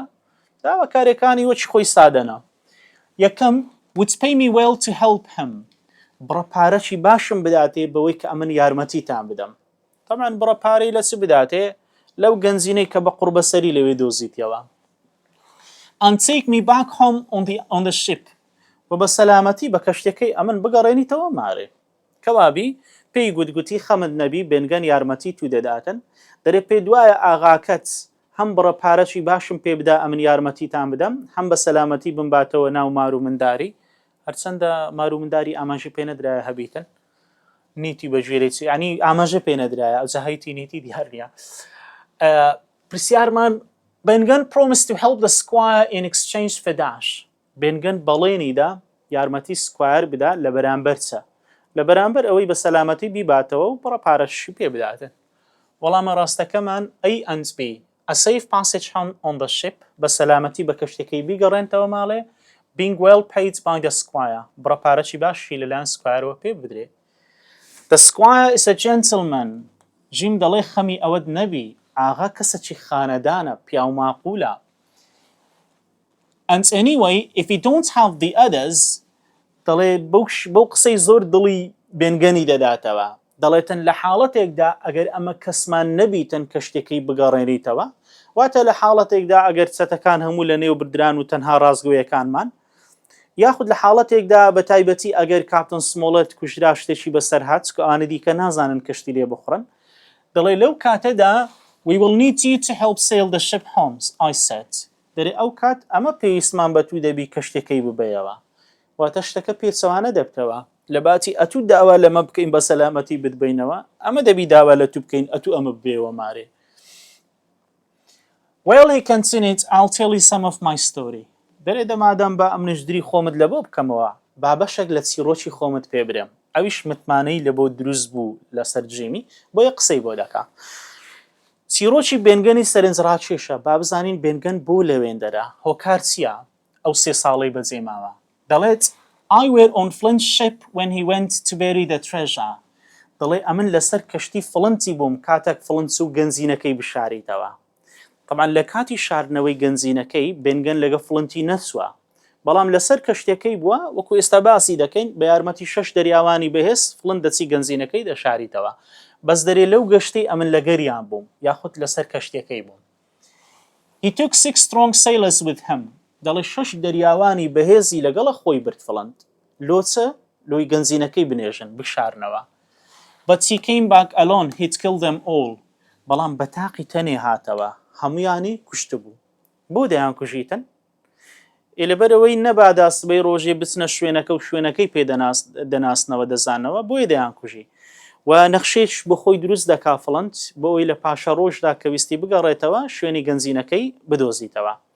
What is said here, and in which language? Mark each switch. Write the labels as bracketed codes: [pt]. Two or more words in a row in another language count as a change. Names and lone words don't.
[ckb] داواکاریەکانی وەچی خۆی سادەنا یەکەم [en] would pay me well to help him [ckb] بڕە پارەی باشم بداتێ بەوەی کە ئەمن یارمەتیتان بدەم طبعا بڕە پارەی لە چ بداتێ لەو گەنجینەی کە بە قوربەسەری لەوێ دۆزیتەوە [en] and take me back home on the ship [ckb] و بە سەلامەتی بە کەشتەکەی ئەمن بگەڕێنیتەوە مارێ کەوابی پێی گوتگوتی خەمت نەبی بێنگەن یارمەتی تو دەداتن دەرێ پێی دوایە ئاغاکەت هەم بڕە پارەی باشم پێ بدا ئەمن یارمەتیتان بدەم هەم بە سەلامەتی بمباتەوە ناو مار و منداری هەرچەندە مار و منداری ئاماژی پێ نەدرایە هەبیتن نیتی بە ژێرەی ینی ئاماژە پێ نەدرایە ئەو جەهەیتی نیتی دیار نییە پرسیارمان Ben [en] Gunn promised to help the squire in exchange for dash Ben Gunn [ckb] بەڵێنیدا یارمەتی سکوایر بدا لە بەرامبەر چە لە بەرامبەر ئەوەی بە سەلامەتی بیباتەوە و بڕە پارەشی پێ بداتن وەڵامە ڕاستەکەمان [en] A and B a safe passage home on the ship [ckb] بە سەلامەتی بە کەشتەکەی بیگەڕێنتەوە ماڵێ [en] being well paid by the squire [ckb] بڕە پارەی باشی لەلایەن سکوایرەوە پێ بدرێ [en] The squire is a gentleman [ckb] جیم دەڵێ خەمی ئەوەت نەبی ئاغا کەسەکی خانەدانە پیاو ماقولە [en] and anyway if you don't have the others [ckb] دەڵێ بەو قسەی زۆر دڵی بێنگەنی دەداتەوە دەڵێتن لە حاڵەتێکدا ئەگەر ئەمە کەسمان نەبیتن کەشتێکی بگەڕێنیتەوە واتە لە حاڵەتێکدا ئەگەر چەتەکان هەموو لە نێو بردران و تەنها ڕازگۆیەکانمان یاخود لە حاڵەتێکدا بە تایبەتی ئەگەر کاپتن سمۆڵەت کوژرا شتێکی بەسەر هات کە ئەوانە دیکە نازانن کەشتی لێ بخڕن دەڵێ لەو کاتەدا [en] we will need you to help sail the ship home I said [ckb] دەرێ ئەو کات ئەمە پێویستمان بە تو دەبی کەشتەکەی ببەیەوە واتە شتەکە پێچەوانە دەبتەوە لە باتی ئەتوو داوا لەمە بکەین بە سەلامەتی بتبینەوە ئەمە دەبی داوا لە تو بکەین ئەتوو ئەمە ببێەوە مارێ [en] Well he continued I'll tell you some of my story [ckb] دەرێ دەمادەم بە ئەمنشدری خۆمت لە بۆ بکەمەوە با بەشێک لە چیرۆکی خۆمت پێ برێم ئەویش متمانەی لە بۆ دروست بوو لەسەر جیمی بۆ یە قسەی بۆ دەکا چیرۆکی بێنگەنی سەرنجڕاکێشە با بزانین بێنگەن بۆ لەوێندەرە هۆکار چییە ئەو 3 ساڵەی بەجێماوە دەڵێت [en] I were on Flint's ship when he went to bury the treasure [ckb] دەڵێ ئەمن لەسەر کەشتی فڵنتی بووم کاتێک فڵنت و گەنجینەکەی بشاریتەوە طبعا لە کاتی شاردنەوەی گەنجینەکەی بێنگەن لەگە فڵنتی نەچووە بەڵام لەسەر کەشتەکەی بووە وەکو ئێستا باسی دەکەین بە یارمەتی 6 دەریاوانی بەهێز فڵنت دەچی گەنجینەکەی دەشاریتەوە بەس دەرێ لەو گەشتەی ئەمن لەگەریان بووم یاخود لەسەر کەشتەکەی بووم [en] He took 6 strong sailors with him [ckb] دەڵێ 6 دەریاوانی بەهێزی لەگەڵە خۆی برد فڵنت لۆچە لۆی گەنجینەکەی بنێژن بشارنەوە [en] But he came back alone he'd killed them all [ckb] بەڵام بە تاقی تەنێ هاتەوە هەمویانی کوشت بوو بۆ دەیان کوژیتن لەبەرەوەی نەباداسبەی ڕۆژێ بچنە شوێنەکە و شوێنەکەی پێ دەناسنەوە دەزانەوە بۆیە دەیان کوژی و نەخشێش بۆ خۆی دروست دەکا فڵنت بۆ ئەوی لە پاشە ڕۆژدا کە ویستی بگەڕێتەوە شوێنی گەنجینەکەی بدۆزیتەوە